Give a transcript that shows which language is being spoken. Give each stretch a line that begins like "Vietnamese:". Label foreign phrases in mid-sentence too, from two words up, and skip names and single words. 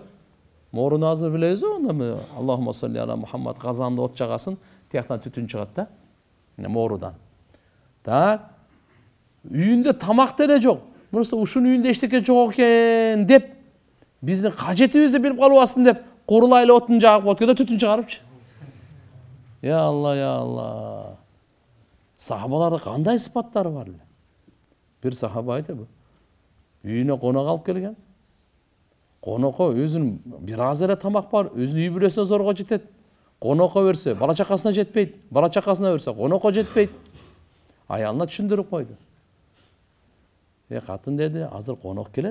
Kyrgyz: Моруну азыр билебиз го,
Arabic: اللهم صل على محمد,
Kyrgyz: казанды от жагасын, тияктан түтүн чыгат да, морудан. Так, үйүндө тамак деле жок. Просто ушунун үйүндө эчтеке жок экен деп, биздин кажетибизди билип калбасын деп, курулайлы отун жагып коет да түтүн чыгарыпчы.
Arabic: يا الله، يا الله.
Kyrgyz: Сахабаларда кандай сыпаттары бар эле? Бир сахаба айтып, үйүнө конок алып келген. Конокко өзүнүн бир аз эле тамак бар, өзүнүн үй бүлөсүнө зорго жетет. Конокко берсе, бала чакасына жетпейт. Бала чакасына берсе, конокко жетпейт. Аялына түшүндүрүп койду. Катын деди, азыр конок келет.